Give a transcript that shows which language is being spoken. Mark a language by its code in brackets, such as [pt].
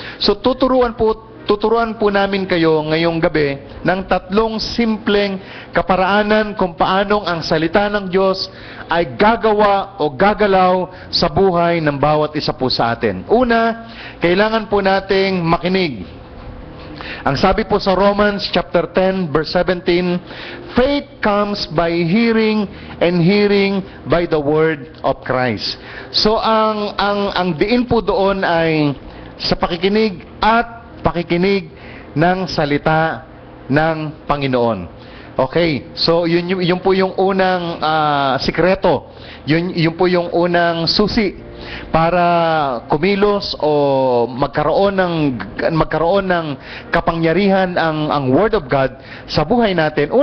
[tl] So tuturuan po namin kayo ngayong gabi ng 3 simpleng kaparaanan kung paanong ang salita ng Diyos ay gagawa o gagalaw sa buhay ng bawat isa po sa atin. Una, kailangan po nating makinig. Ang sabi po sa [en] Romans chapter 10 verse 17, faith comes by hearing and hearing by the word of Christ. [tl] So ang diin po doon ay sa pakikinig at pakikinig ng salita ng Panginoon. Okay, so yun po yung unang sikreto. Yun po yung unang susi para kumilos o magkaroon ng kapangyarihan ang Word of God sa buhay natin.